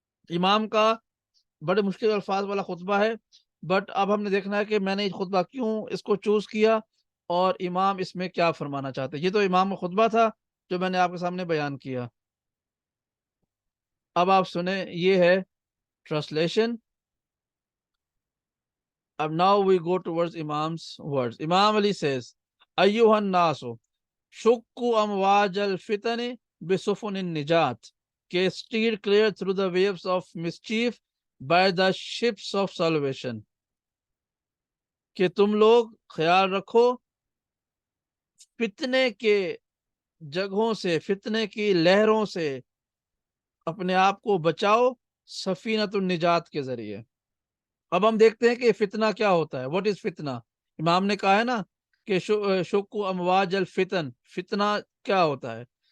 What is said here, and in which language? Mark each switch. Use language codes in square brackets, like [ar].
[hi] इमाम का बड़े मुश्किल अल्फाज वाला खुतबा है, बट अब हमने देखना है कि मैंने ये खुतबा क्यों इसको चूज किया और इमाम इसमें क्या फरमाना चाहते हैं। ये तो इमाम का खुतबा था जो मैंने आपके सामने बयान किया। अब आप सुने, ये है translation. [en] now we go towards Imam's words. Imam Ali says, [ar] Ayyuhan nasu, shukku amwaj al-fitani bisufunin nijat, [en] ke steer clear through the waves of mischief by the ships of salvation. [hi] कि तुम लोग ख्याल रखो, फितने के जगहों से, फितने की लहरों से अपने आप को बचाओ सफीनतुन निजात के जरिए। अब हम देखते हैं कि फितना क्या होता है। [en] What is फितना? [hi] इमाम ने कहा है ना कि [ar] शुक्कु अमवाज अल फितन, [hi] फितना क्या होता है?